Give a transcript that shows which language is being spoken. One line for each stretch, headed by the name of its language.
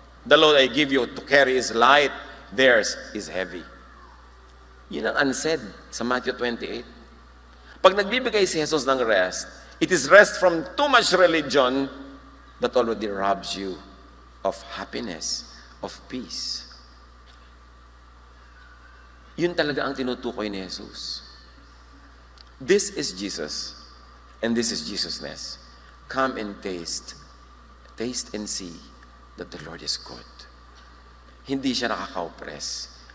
English: The load I give you to carry is light. Theirs is heavy.
Filipino: Yun ang unsaid sa Matthew 28. Pag nagbibigay si Jesus ng rest,
English: it is rest from too much religion that already robs you of happiness, of peace.
Filipino: Yun talaga ang tinutukoy ni Jesus.
English: This is Jesus, and this is Jesusness. Come and taste and see that the Lord is good.
Filipino: Hindi siya nakaka-oppress.